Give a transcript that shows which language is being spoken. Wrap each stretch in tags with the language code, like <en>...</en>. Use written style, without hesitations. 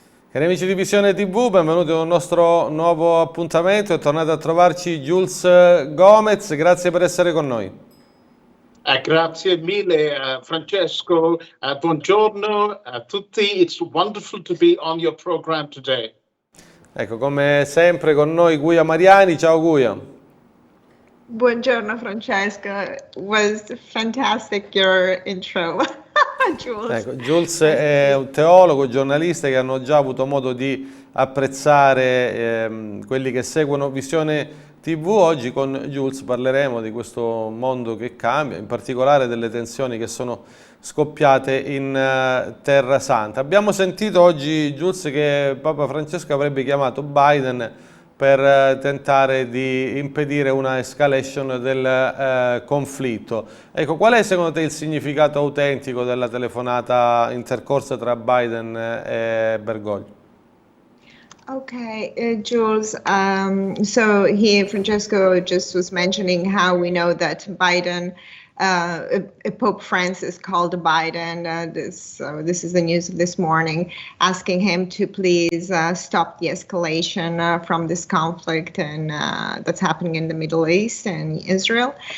<it>Cari amici di Visione TV, benvenuti a un nostro nuovo appuntamento. È tornato a trovarci Jules Gomes, grazie per essere con noi. Grazie mille Francesco, buongiorno a tutti,</it> <en>it's wonderful to be on your program today.</en> <it>Ecco, come sempre con noi Guia Mariani, ciao Guia. Buongiorno</it> <en>Francesco, it was fantastic your intro.</en> <it>Jules. Ecco, Jules è un teologo, giornalista che hanno già avuto modo di apprezzare quelli che seguono Visione TV. Oggi con Jules parleremo di questo mondo che cambia, in particolare delle tensioni che sono scoppiate in Terra Santa. Abbiamo sentito oggi, Jules, che Papa Francesco avrebbe chiamato Biden per tentare di impedire una escalation del conflitto. Ecco, qual è secondo te il significato autentico della telefonata intercorsa tra Biden e Bergoglio?</it> <en>Okay, Jules, so here Francesco just was mentioning how we know that Biden, Pope Francis called Biden, this is the news of this morning, asking him to please stop the escalation from this conflict and that's happening in the Middle East and Israel.</en>